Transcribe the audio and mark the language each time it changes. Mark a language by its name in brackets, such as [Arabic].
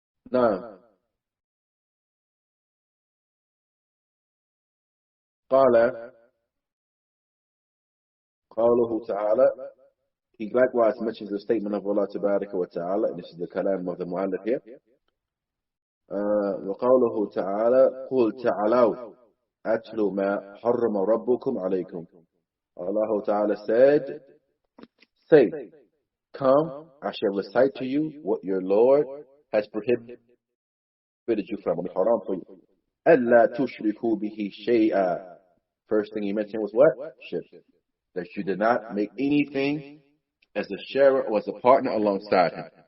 [English] Now, [Arabic] قال قوله تعالى. [English] He likewise mentions the statement of Allah Tabaraka wa Ta'ala. This is the kalam of the muallif here. [Arabic] وقوله تعالى قل تعالوا أتلوا ما حرم ربكم عليكم. [English] Allah Ta'ala said, say, come, I shall recite to you what your Lord has prohibited you from, haram for you. [Arabic] أَلَّا تُشْرِكُوا بِهِ شَيْئًا. [English] First thing he mentioned was what? Shirk. That you did not make anything as a sharer or as a partner alongside him.